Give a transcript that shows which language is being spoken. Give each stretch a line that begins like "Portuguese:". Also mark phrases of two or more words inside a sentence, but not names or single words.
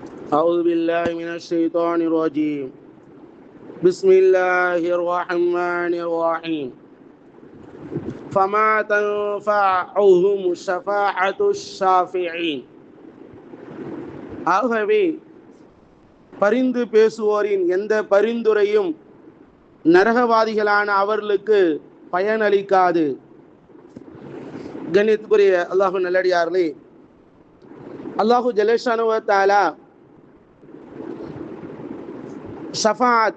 Arabic: أعوذ بالله من الشيطان الرجيم بسم الله الرحمن الرحيم فما تنفعهم شفاعة الشافعين.
Tamil: ஆகவே பரிந்து பேசுவோரின் எந்த பரிந்துரையும் நரகவாதிகளான அவர்களுக்கு பயனளிக்காது. கண்ணியத்துக்குரிய அல்லாஹு நல்லடியார்களே,
Arabic: الله جل شأنه وتعالى
Tamil: ஷஃபாஅத்